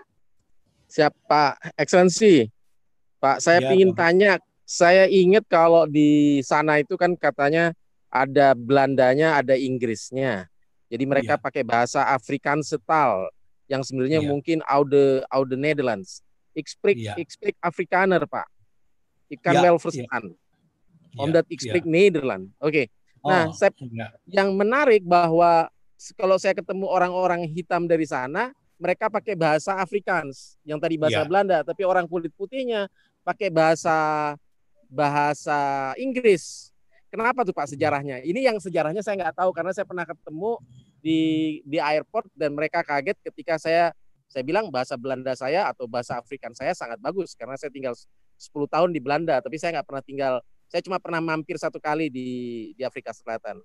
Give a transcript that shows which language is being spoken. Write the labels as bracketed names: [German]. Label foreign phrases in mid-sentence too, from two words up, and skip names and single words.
[Indonesian] Siap, Pak Excellency. Pak, saya ingin tanya. Saya ingat kalau di sana itu kan katanya ada Belandanya, ada Inggrisnya. Jadi mereka pakai bahasa Afrikaanstaal yang sebenarnya mungkin [Dutch] oude Nederlands. Ik spreek Afrikaner, Pak. Ik kan wel verstaan. Omdat ik spreek Nederland. [Indonesian] Oke. Nah, yang menarik bahwa kalau saya ketemu orang-orang hitam dari sana, mereka pakai bahasa Afrikaans, yang tadi bahasa Belanda, tapi orang kulit putihnya pakai bahasa Inggris. Kenapa tuh Pak sejarahnya? Ini yang sejarahnya saya nggak tahu karena saya pernah ketemu di airport dan mereka kaget ketika saya bilang bahasa Belanda saya atau bahasa Afrikaan saya sangat bagus karena saya tinggal 10 tahun di Belanda, tapi saya nggak pernah tinggal, saya cuma pernah mampir 1 kali di Afrika Selatan.